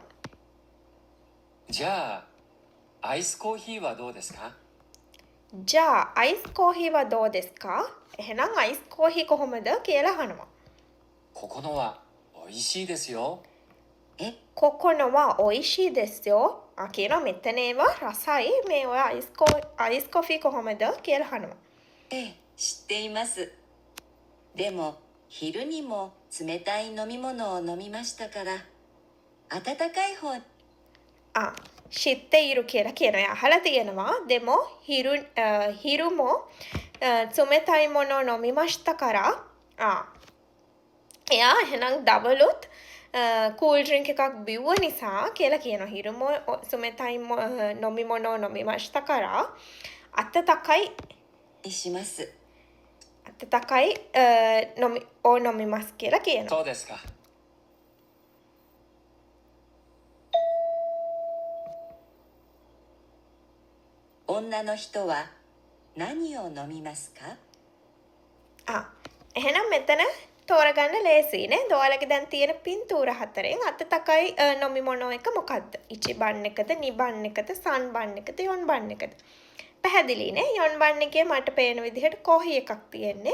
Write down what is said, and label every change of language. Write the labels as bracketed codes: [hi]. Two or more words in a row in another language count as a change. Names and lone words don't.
[ja] じゃあアイスコーヒーはどうですかじゃあアイスコーヒーはどうですか. [si] එහෙනම් අයිස් කෝහි කොහොමද කියලා අහනවා. [ja] ここのは美味しいですよここのは美味しいですよ. [si] කියනවා මෙතන ඒවා රසයි. මේ ඔය අයිස් කොෆි කොහොමද කියලා අහනවා. [ja] ええ、知っています。でも昼にも冷たい飲み物を飲みましたから温かい方知っている [si] කියලා කියනවා. අහලා තියෙනවා. [ja] でも昼も冷たいもの飲みましたから. [si] එයා එහෙනම් දවලුත් කූල් ඩ්‍රින්ක් එකක් බිව්ව නිසා කියලා කියනවා. [ja] 昼も冷たい飲み物飲みましたから温かいにします。温かい飲みます [si] කියලා කියනවා. [ja] そうですか女の人は何を飲みますか？ [si] එහෙනම් මෙතන තෝරගන්න ලේසියි නේ. ඔයාලගේ දැන් තියෙන පින්තූර හතරෙන් [ja] 温かい飲み物 [si] එක මොකද්ද? [ja] 一番 [si] එකද, [ja] 二番 [si] එකද, [ja] 三番 [si] එකද, [ja] 四番 [si] එකද? පැහැදිලි නේ. [ja] 四番 [si] එකේ මට පේන විදිහට කොහි එකක් තියෙන්නේ.